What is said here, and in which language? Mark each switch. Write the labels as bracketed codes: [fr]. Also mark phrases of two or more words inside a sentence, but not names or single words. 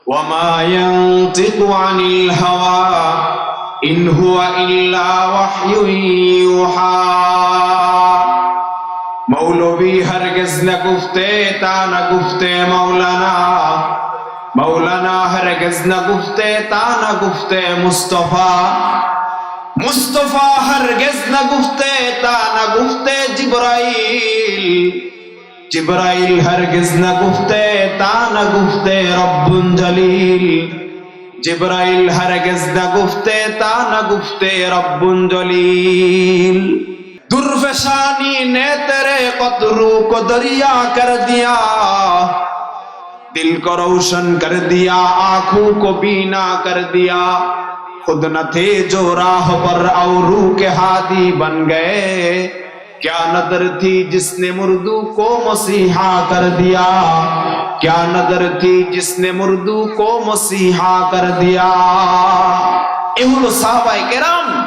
[ar] وَمَا يَنطِقُ عَنِ الْهَوَىٰ إِنْ هُوَ إِلَّا وَحْيٌ يُوحَىٰ. [fa] مولوی هرگز نگفته تا نگفته مولانا، مولانا هرگز نگفته تا نگفته مصطفی، مصطفی هرگز نگفته تا نگفته جبرئیل، جبرئیل هرگز نگفته تا نگفته [ar] ربٌّ جلیل, [fa] جبرئیل هرگز نگفته تا نگفته [ar] ربٌّ جلیل. [ur] دُرفشانی نے تیرے قطروں کو دریا کر دیا، دل کو روشن کر دیا، آنکھوں کو بینا کر دیا. خود نہ تھے جو راہ پر اوروں کے ہادی بن گئے، کیا نظر تھی جس نے مُردوں کو مسیحا کر دیا، کیا نظر تھی جس نے مُردوں کو مسیحا کر دیا. اے ہلو صحابۂ کرام